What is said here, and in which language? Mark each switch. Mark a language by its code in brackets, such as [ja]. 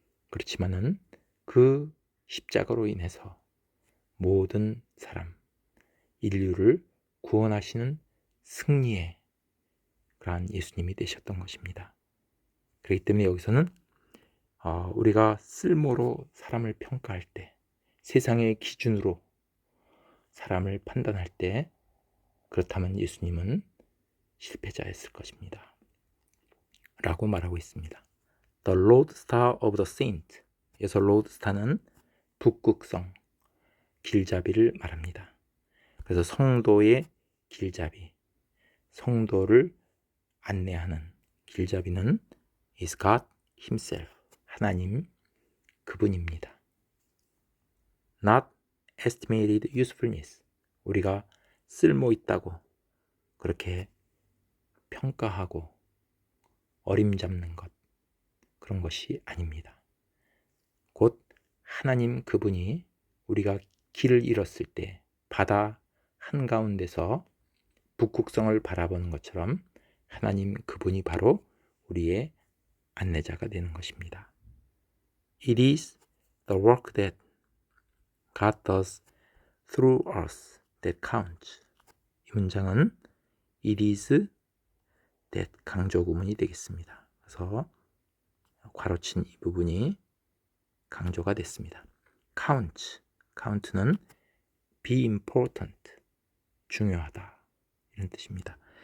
[ko] 그렇지만은 그 십자가로 인해서 모든 사람, 인류를 구원하시는 승리의 그러한 예수님이 되셨던 것입니다. 그렇기 때문에 여기서는 우리가 쓸모로 사람을 평가할 때, 세상의 기준으로 사람을 판단할 때, 그렇다면 예수님은 실패자였을 것입니다. 라고 말하고 있습니다. [en] The lodestar of the saint, [ko] 여기서 lodestar는 북극성, 길잡이를 말합니다. 그래서 성도의 길잡이, 성도를 안내하는 길잡이는 [en] is God himself, [ko] 하나님 그분입니다. [en] Not estimated usefulness, [ko] 우리가 쓸모 있다고 그렇게 평가하고 어림잡는 것, 그런 것이 아닙니다. 곧 하나님 그분이 우리가 길을 잃었을 때 바다 한가운데서 북극성을 바라보는 것처럼 하나님 그분이 바로 우리의 안내자가 되는 것입니다. [en] It is the work that God does through us that counts. [ko] 이 문장은 It is that 강조 구문이 되겠습니다. 그래서 괄호친 이 부분이 강조가 됐습니다. count는 be important, 중요하다 이런 뜻입니다.